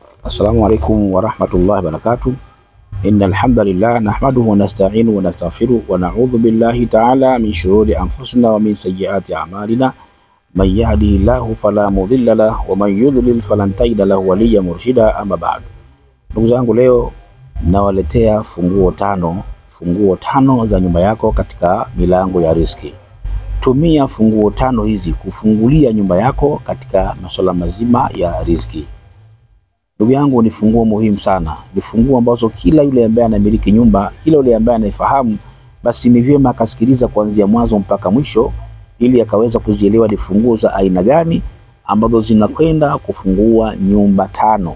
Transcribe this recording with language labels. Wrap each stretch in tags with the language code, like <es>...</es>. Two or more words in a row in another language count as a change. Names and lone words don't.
<ar>السلام عليكم ورحمة الله وبركاته إن الحمد لله نحمده ونستعينه ونستغفره ونعوذ بالله تعالى من شرور أنفسنا ومن سيئات أعمالنا. من يهده الله فلا مضل له ومن يضلل فلن تجد له وليا مرشدا. أما بعد.</ar> <sw>Ndugu zangu, leo nawaletea funguo tano za nyumba yako katika milango ya riziki. Tumia funguo tano hizi kufungulia nyumba yako katika masuala mazima ya riziki. Ndugu yangu, ni funguo muhimu sana. Ni funguo ambazo kila yule ambaye anamiliki nyumba, kila yule ambaye anaifahamu, basi ni vyema akasikiliza kuanzia mwanzo mpaka mwisho ili akaweza kuzielewa ni funguo za aina gani ambazo zinakwenda kufungua nyumba tano.</sw>